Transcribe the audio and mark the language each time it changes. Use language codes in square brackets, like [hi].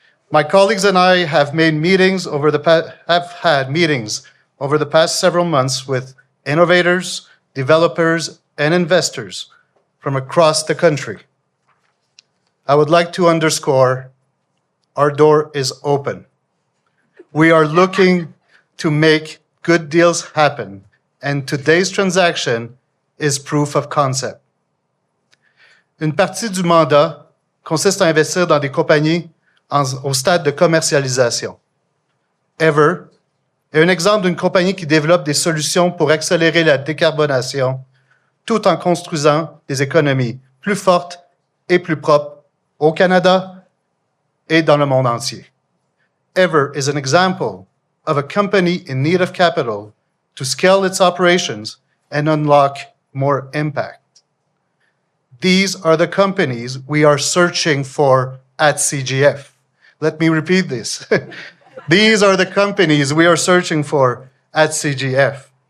[en] My colleagues and I have had meetings over the past several months with innovators, developers, and investors from across the country. I would like to underscore our door is open. We are looking to make good deals happen, and today's transaction is proof of concept. [fr] Une partie du mandat consiste à investir dans des compagnies au stade de commercialisation. Eavor est un exemple d'une compagnie qui développe des solutions pour accélérer la décarbonation tout en construisant des économies plus fortes et plus propres au Canada et dans le monde entier. [en] Eavor is an example of a company in need of capital to scale its operations and unlock more impact. These are the companies we are searching for at CGF. Let me repeat this. These are the companies we are searching for at CGF.